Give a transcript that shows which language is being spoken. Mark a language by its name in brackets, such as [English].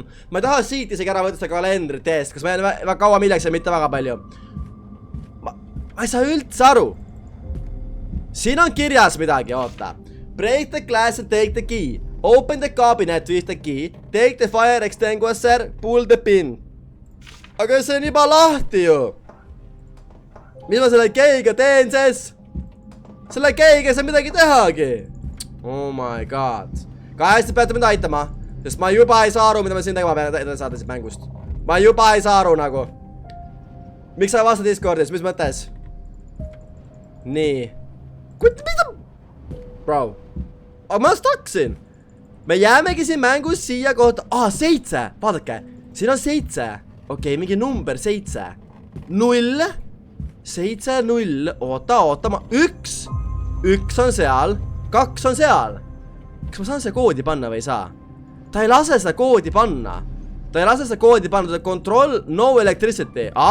[Estonian] Ma ei taha siit isegi ära võtta seda kalendrit eest. Kas ma jään väga kaua milleks ja mitte väga palju? Ma ei saa üldse aru. Siin on kirjas midagi, oota. [English] Break the glass and take the key. Open the cabinet with the key. Take the fire extinguisher. Pull the pin. [Estonian] Aga see on juba lahti ju. Mis ma selle keiga teen siis? Selle keiga ei saa midagi tehagi. [English] Oh my god. [Estonian] Kahesti peate mind aitama. Sest ma juba ei saa aru, mida ma siin tegema pean saada siis mängust. Ma juba ei saa aru nagu. Miks sa vasta Discordis? Mis mõttes? Nii. Mida? Bro. Aga ma staksin. Me jäämegi siin mängus siia kohta. 7. Vaadake. Siin on 7. Okei, mingi number 7. 0. 7, 0. Oota. 1. 1 on seal. 2 on seal. Kas ma saan seda koodi panna või ei saa? Ta ei lase seda koodi panna. Ta ei lase seda koodi panna. [English] Control, no electricity.